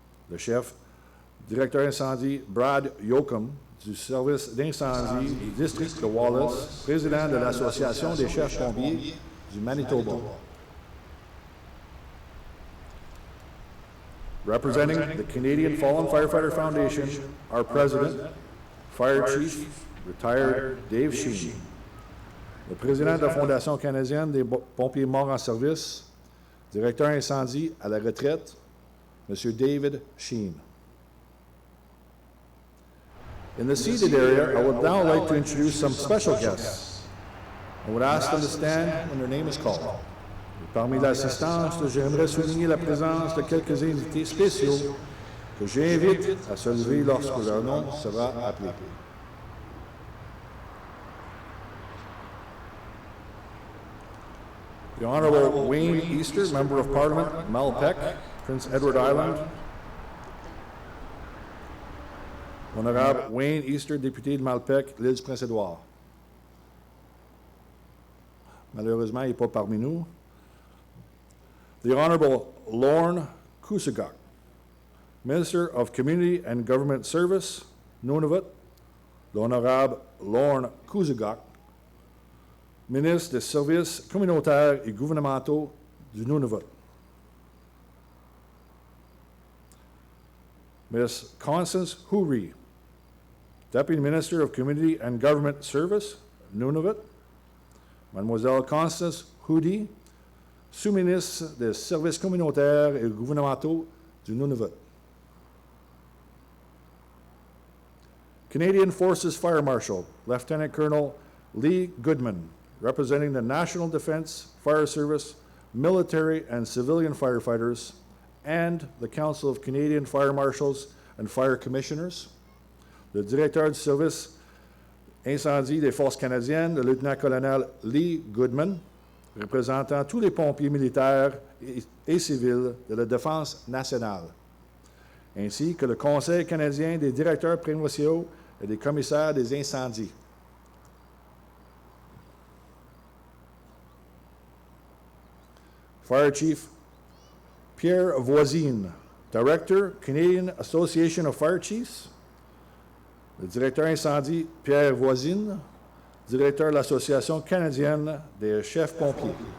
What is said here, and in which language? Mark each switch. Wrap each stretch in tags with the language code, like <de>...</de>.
<fr>Le chef, directeur incendie Brad Yoakum, du service d'incendie du district de Wallace, président de l'Association des chefs pompiers du Manitoba.</fr> <en>Representing the Canadian Fallen Firefighter Foundation, our President, Fire Chief, retired Dave Sheen.</en> <fr>Le président de la Fondation canadienne des pompiers morts en service, directeur incendie à la retraite, M. David Sheen.</fr> <en>In the seated area, I would now like to introduce some special guests. I would ask them to stand when their name is called.</en> <fr>Et parmi l'assistance, j'aimerais souligner la présence de quelques invités spéciaux que j'invite à se lever lorsque leur nom sera appelé.</fr> <en>The Honorable Wayne Easter, Member of Parliament, Malpeque, Prince Edward Island.</en> <fr>Honorable Wayne Easter, député de Malpec, l'île du Prince-Édouard. Malheureusement, il n'est pas parmi nous.</fr> <en>The Honorable Lorne Kusugok, Minister of Community and Government Service, Nunavut.</en> <fr>L'Honorable Lorne Kusugok, Ministre des Services communautaires et gouvernementaux du Nunavut.</fr> <en>Ms. Constance Houry, Deputy Minister of Community and Government Service, Nunavut.</en> <fr>Mademoiselle Constance Houry, sous-ministre des Services communautaires et gouvernementaux du Nunavut.</fr> <en>Canadian Forces Fire Marshal, Lieutenant Colonel Lee Goodman, representing the National Defense, Fire Service, military and civilian firefighters, and the Council of Canadian Fire Marshals and Fire Commissioners.</en> <fr>Le directeur du service incendie des Forces canadiennes, le lieutenant-colonel Lee Goodman, représentant tous les pompiers militaires et civils de la Défense nationale, ainsi que le Conseil canadien des directeurs provinciaux et des commissaires des incendies.</fr> <en>Fire Chief Pierre Voisine, Director, Canadian Association of Fire Chiefs.</en> <fr>Le directeur incendie Pierre Voisine, directeur de l'Association canadienne des chefs pompiers.</fr>